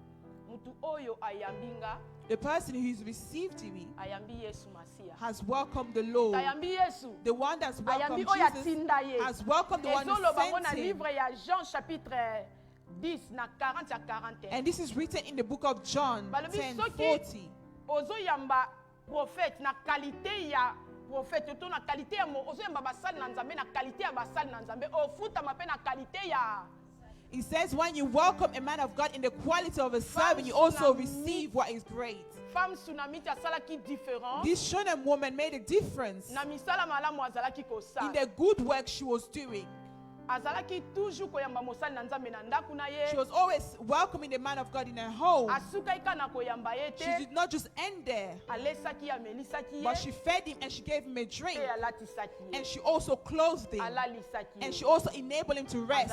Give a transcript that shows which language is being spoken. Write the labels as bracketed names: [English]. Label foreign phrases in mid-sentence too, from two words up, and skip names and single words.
[English] The person who has received me has welcomed the Lord. The one that's welcomed Jesus has welcomed the one who sent him. And this is written in the book of John 10:40. [Lingala] Ozoyamba prophète na qualité ya prophète to na qualité ya ozoyamba basali na nzambe na qualité ya basali na nzambe ofuta mape na qualité ya. [English] It says when you welcome a man of God in the quality of a servant, you also receive what is great. [Lingala] Femme tsunami asalaki différent. [English] This Shunem woman made a difference [Lingala] na misala malamu azalaki kosa. [English] In the good work she was doing. She was always welcoming the man of God in her home. She did not just end there, but she fed him and she gave him a drink. And she also clothed him. And she also enabled him to rest.